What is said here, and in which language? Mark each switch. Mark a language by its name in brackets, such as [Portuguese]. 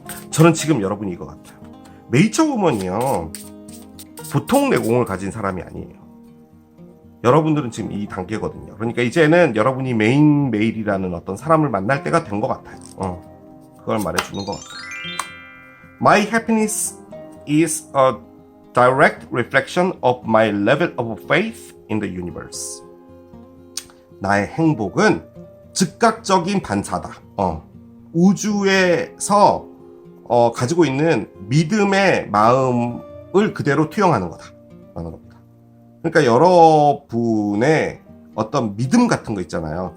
[Korean] 저는 지금 여러분이 이거 같아요. 메이처 우먼이요. 보통 내공을 가진 사람이 아니에요. 여러분들은 지금 이 단계거든요. 그러니까 이제는 여러분이 메일이라는 어떤 사람을 만날 때가 된 것 같아요. 그걸 말해주는 것 같아요. [English] My happiness is a direct reflection of my level of faith in the universe. [Korean] 나의 행복은 즉각적인 반사다. 우주에서 가지고 있는 믿음의 마음을 그대로 투영하는 거다라는 겁니다. 그러니까 여러분의 어떤 믿음 같은 거 있잖아요.